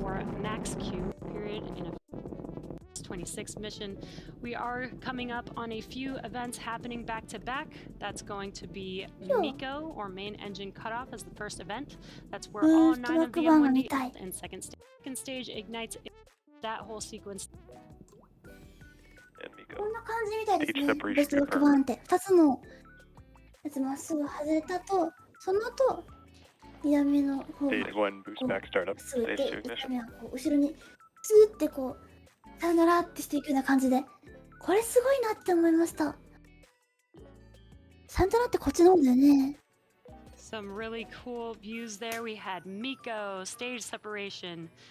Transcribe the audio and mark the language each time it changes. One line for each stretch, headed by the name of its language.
English: for max Q period in a 26 mission. We are coming up on a few events happening back to back. That's going to be MECO, or main engine cutoff, as the first event. That's where all 9 of the M1D and second stage ignites that whole sequence.
Japanese: こんな感じみたいですね。ベストロックバーンって2つのやつまっすぐ外れたと、その後2段目の方がこうすぐ行って、1段目はこう後ろにスーってこうさよならってしていくような感じで、これすごいなって思いました。さよならってこっちの方だよね。
English: Some really cool views there. We had MECO, stage separation,